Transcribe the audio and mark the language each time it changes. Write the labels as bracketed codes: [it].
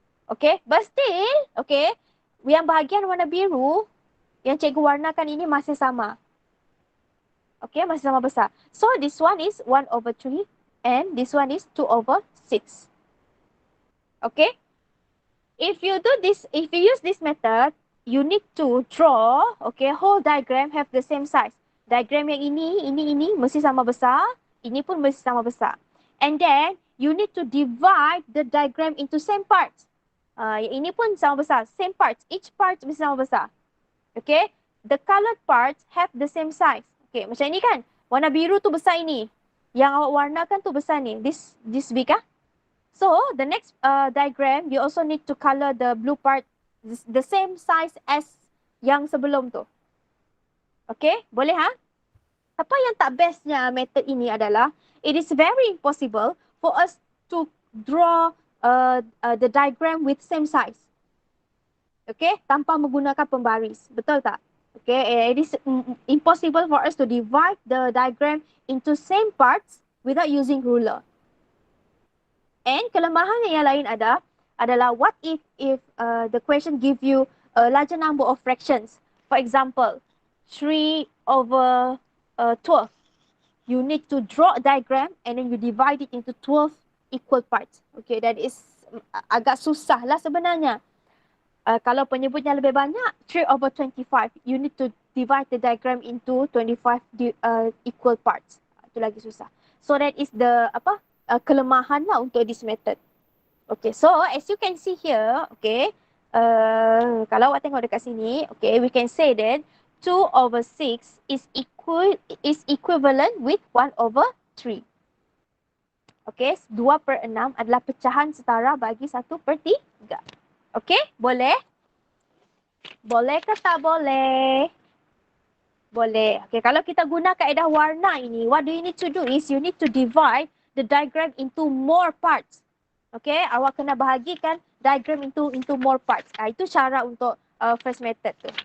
[ms] Okay, but still, okay, yang bahagian warna biru, yang cikgu warnakan ini masih sama. Okay, masih sama besar. [en] So, this one is 1/3 and this one is 2/6. Okay, if you use this method, you need to draw, okay, whole diagram have the same size. [ms] Diagram yang ini mesti sama besar, ini pun mesti sama besar. [en] And then, you need to divide the diagram into same parts. [ms] Yang ini pun sama besar, [en] same parts. [ms] Each part mesti sama besar. [en] Okay, the colored parts have the same size. Okay, [ms] macam ini kan, warna biru tu besar ini. Yang awak warnakan tu besar ni, [en] this big kah? So, the next diagram, you also need to color the blue part the same size as [ms] yang sebelum tu. [en] Okay, [ms] boleh Apa yang tak bestnya method ini adalah, [en] it is very impossible for us to draw the diagram with same size. [ms] Okay, tanpa menggunakan pembaris. Betul tak? [en] Okay, it is impossible for us to divide the diagram into same parts without using ruler. And [ms] kelemahan yang lain adalah [en] what if the question give you a larger number of fractions. For example, 3 over 12. You need to draw a diagram and then you divide it into 12 equal parts. [ms] Okay, [en] that is [ms] agak susah lah sebenarnya. Kalau penyebutnya lebih banyak, 3 over 25. [en] You need to divide the diagram into 25 equal parts. [ms] Itu lagi susah. [en] So that is the [ms] kelemahan lah untuk [en] this method. Okay, so as you can see here, okay, [ms] kalau awak tengok dekat sini, [en] okay, we can say that 2 over 6 is equivalent with 1 over 3. [ms] Okay, 2/6 adalah pecahan setara bagi 1/3. Okay, boleh? Boleh ke tak boleh? Boleh. [en] Okay, [ms] kalau kita guna kaedah warna ini, [en] what do you need to do is you need to divide the diagram into more parts. [ms] Okay, awak kena bahagikan diagram [en] into more parts. [ms] Itu cara untuk first method tu.